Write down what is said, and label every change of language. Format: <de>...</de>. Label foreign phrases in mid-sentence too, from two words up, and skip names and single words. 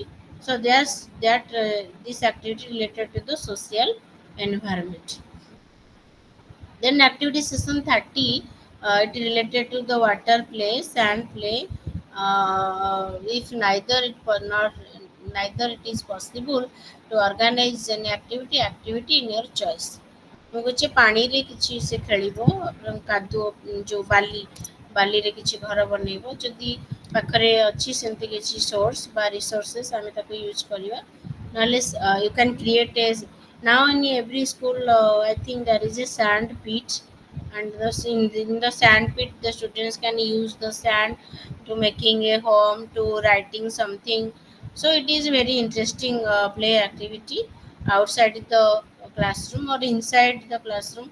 <en>So there's that this activity related to the social environment. Then activity session 30, it related to the water play, sand play. If neither it is possible to organize an activity in your choice.</en> <or>ମୁଁ କହୁଛି ପାଣିରେ କିଛି ସେ ଖେଳିବ, କାଦୁଅ ଯେଉଁ ବାଲିରେ କିଛି ଘର ବନେଇବ, ଯଦି ପାଖରେ ଅଛି ସେମିତି କିଛି ସୋର୍ସ ବା ରିସୋର୍ସେସ୍ ଆମେ ତାକୁ ୟୁଜ୍ କରିବା, ନହେଲେ</or> <en>you can create a now in every school I think there is a sand pit, and in the sand pit the students can use the sand to making a home, to writing something. So it is very interesting play activity outside the classroom or inside the classroom.</en>